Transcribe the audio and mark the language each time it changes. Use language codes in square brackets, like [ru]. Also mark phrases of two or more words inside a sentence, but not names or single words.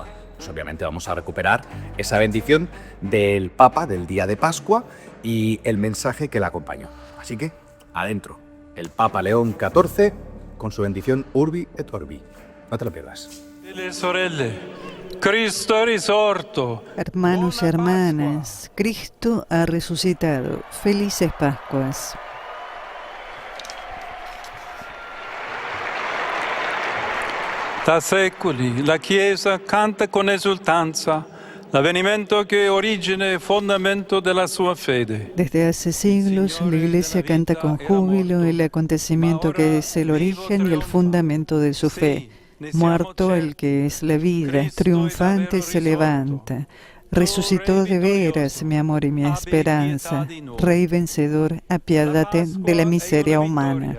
[es] Pues obviamente vamos a recuperar esa bendición del Papa del día de Pascua y el mensaje que la acompañó. Así que, adentro, el Papa León XIV con su bendición Urbi et Orbi. No te lo pierdas. [it] Cristo è risorto. [es] Hermanos y hermanas, Cristo ha resucitado. Felices Pascuas. [it] Da secoli la Chiesa canta con esultanza l'avvenimento che è origine e fondamento della sua fede. [es] Desde hace siglos, la Iglesia canta con júbilo el acontecimiento que es el origen y el fundamento de su fe. Muerto el que es la vida, triunfante se levanta. Resucitó de veras mi amor y mi esperanza. Rey vencedor, apiádate de la miseria humana.